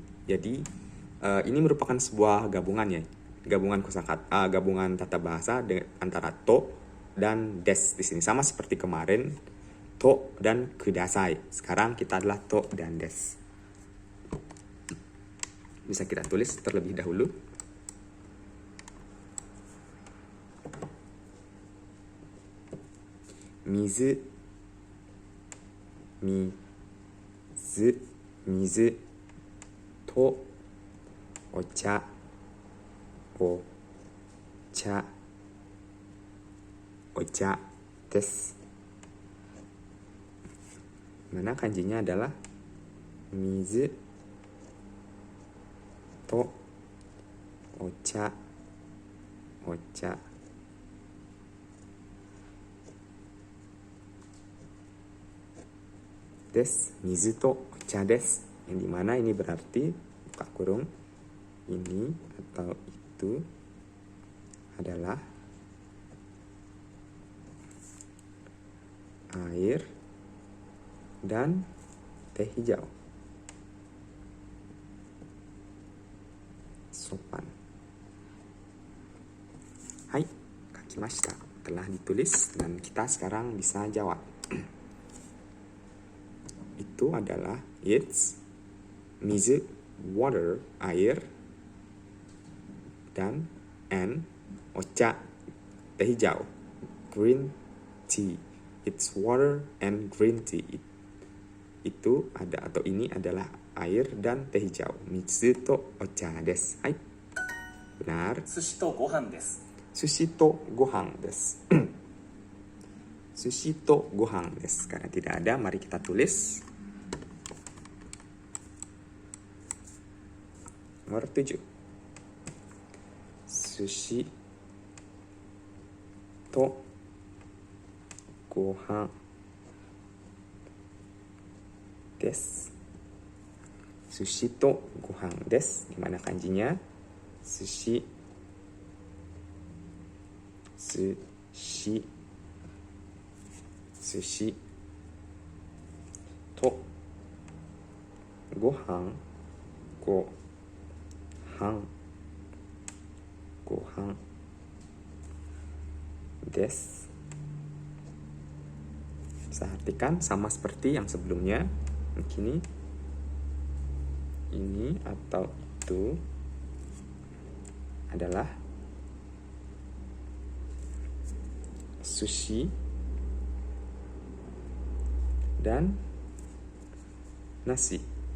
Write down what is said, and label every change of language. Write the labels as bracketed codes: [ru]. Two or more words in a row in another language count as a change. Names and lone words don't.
[id] Jadi ini merupakan sebuah gabungan ya, gabungan kosakata, gabungan tata bahasa antara to dan des di sini, sama seperti kemarin to dan kudasai. Sekarang kita adalah to dan des. Bisa kita tulis terlebih dahulu. [ja] 水、水、と、お茶、お茶です. [id] Mana kanjinya adalah [ja] 水、と、お茶, です、水とお茶です, [id] yang dimana ini berarti buka kurung, ini atau itu adalah air dan teh hijau. Sopan. [ja] はい、書きました. [id] Telah ditulis dan kita sekarang bisa jawab. Itu adalah it's mizu, water, air, dan and ocha, teh hijau, [en] green tea. It's water and green tea. [id] Itu ada atau ini adalah air dan teh hijau. [ja] 水とお茶です. Hai. Benar. 寿司とご飯です。寿司とご飯です。寿司とご飯です. [id] Karena tidak ada, mari kita tulis. Nomor 7. [ja] 寿司とご飯です. 寿司とご飯です. [id] Gimana kanjinya? [ja] 寿司、寿司、寿司とご飯、ご飯です. [id] Bisa artikan sama seperti yang sebelumnya. Mungkin ini atau itu adalah sushi dan nasi.